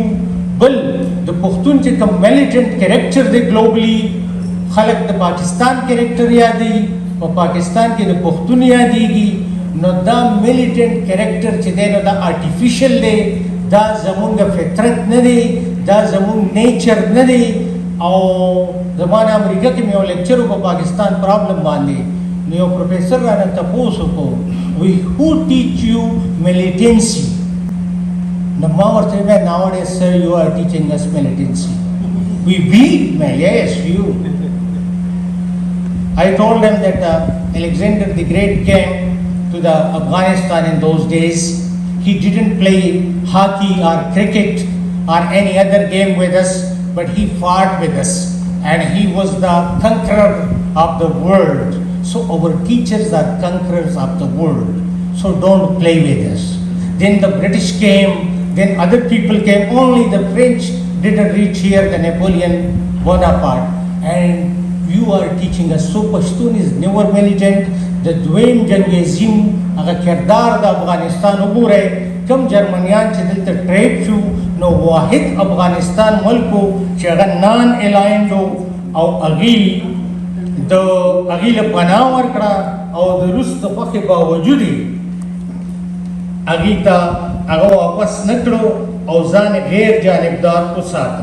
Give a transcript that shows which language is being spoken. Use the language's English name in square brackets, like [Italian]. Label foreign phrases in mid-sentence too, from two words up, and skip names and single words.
[Pashto] بل د پښتون چې کوم میلیټنټ کریکټر دی ګلوبلی خلک د پاکستان کریکټر یادوي، په پاکستان کې د پښتون یادېږي، نو دا میلیټنټ کریکټر چې دی نو دا آرټیفیشل دی، دا زمونږ فطرت نه دی، دا زمونږ نیچر نه دی. او زمانه امریکا کې مې یو لیکچر په پاکستان پرابلم باندې نو یو پروفیسر رانه تپوس وکړو [English] we who teach you militancy? [Pashto] نو ما ورته وویل [English] nowadays sir you are teaching us militancy. We yes you. I told them that Alexander the Great came to the Afghanistan in those days. He didn't play hockey or cricket or any other game with us, but he fought with us and he was the conqueror of the world. So our teachers are conquerors of the world. So don't play with us. Then the British came, then other people came, only the French didn't reach here, the Napoleon Bonaparte. And you are teaching us. So Pashtun is never militant. [Pashto] The دویم جنگ عظیم هغه کردار د افغانستان وګورئ، کم جرمنیان چې دلته ټریپ شو نو واحد افغانستان ملک و چې هغه [English] non aligned [Pashto] او هغې له پناه ورکړه او د روس د خوښې باوجود یې هغې ته هغه واپس نه کړو او ځان غیر جانبدار وساته.